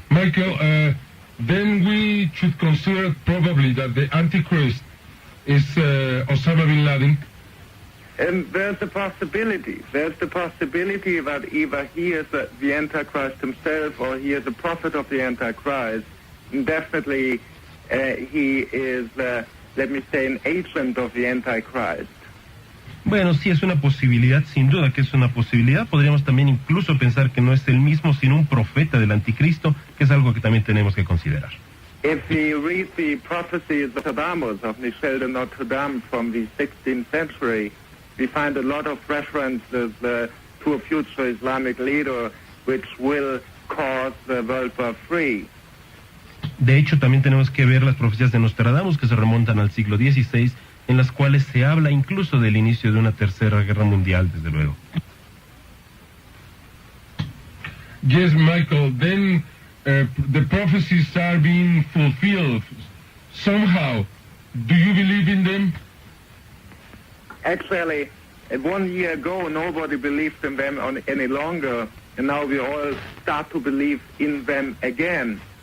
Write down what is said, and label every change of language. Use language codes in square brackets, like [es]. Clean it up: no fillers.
[en] Michael, then we should consider probably that the Antichrist is Osama bin Laden. And there's the possibility. There's the possibility that either he is the Antichrist himself or he is a prophet of the Antichrist. And definitely he is, let me say, an agent of the Antichrist. [es] Bueno, sí es una posibilidad, sin duda que es una posibilidad. Podríamos también incluso pensar que no es el mismo, sino un profeta del anticristo, que es algo que también tenemos que considerar. [en] If we read the prophecies of Nostradamus, of Michel de Notre Dame from the 16th century, we find a lot of references to a future Islamic leader which will cause the World War III. [es] De hecho, también tenemos que ver las profecías de Nostradamus, que se remontan al siglo XVI, en las cuales se habla incluso del inicio de una tercera guerra mundial, desde luego. [en] Yes, Michael, then the prophecies are being fulfilled somehow. Do you believe in them? Actually, 1 year ago, nobody believed in them any longer, and now we all start to believe in them again.